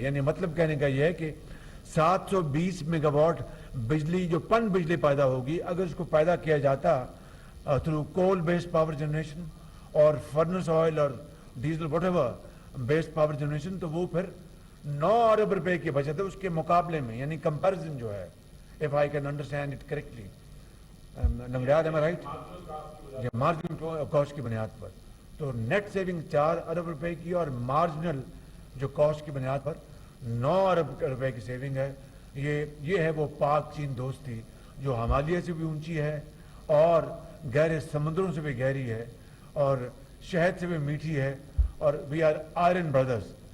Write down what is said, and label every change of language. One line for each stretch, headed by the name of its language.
Urdu: یعنی مطلب کہنے کا یہ ہے کہ 720 میگا واٹ بجلی جو پن بجلی پیدا ہوگی اگر اس کو پیدا کیا جاتا تھرو کول بیسڈ پاور جنریشن اور فرنس آئل اور diesel what ever based power generation تو وہ پھر 9 ارب روپے کی بچت ہے اس کے مقابلے میں. یعنی کمپیریزن جو ہے
English: if I can understand it correctly, نمریاد am I right?
Urdu: Marginal cost کی بنیاد پر تو نیٹ سیونگ 4 ارب روپے کی اور مارجنل جو کاسٹ کی بنیاد پر 9 ارب روپے کی سیونگ ہے. یہ ہے وہ پاک چین دوستی جو ہمالیہ سے بھی اونچی ہے اور گہرے سمندروں سے بھی گہری ہے اور شہد سے بھی میٹھی ہے اور
English: We are iron brothers.